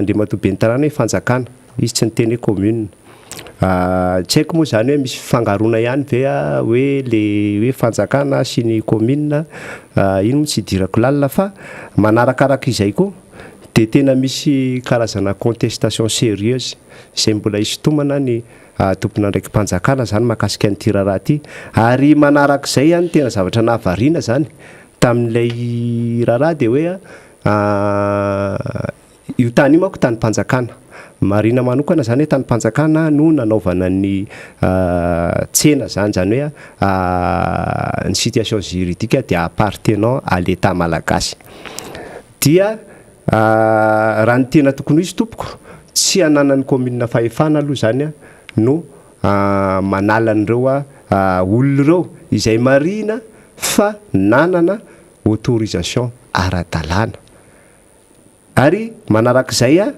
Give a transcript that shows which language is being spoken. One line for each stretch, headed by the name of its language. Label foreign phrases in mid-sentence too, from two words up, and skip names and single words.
Malagasy: andriamatoa be ny tanàna hoe fanjakana izy tsy ny teny hoe commune tsy haiko moa zany hoe misy fifangarona ihany ve hoe le hoe fanjakana sy ny commune ino moa tsy hidirako lalina fa manarakaraka izay koa dia tena misy karazana
French: contestation sérieuse
Malagasy: izay mbola hisintomana ny tompona ndraiky mpanjakana zany mahakasika nyity raharaha ty ary manarak'izay any tena zavatra nahavariana zany tamin'ilay raharaha dia hoe io tany io manko tany mpanjakana marina manokana zany hoe tany mpanjakana no nanaovana ny tsena zany hoe ny
French: situation juridique
Malagasy: dia
French: appartenant à l'état malagasy
Malagasy: dia raha ny tena tokony izy tompoko tsy hananany commune fahefana aloha zany no manala an'ireo olona ireo izay marina fa nanana autorisation ara-dalàna ary manarak'izay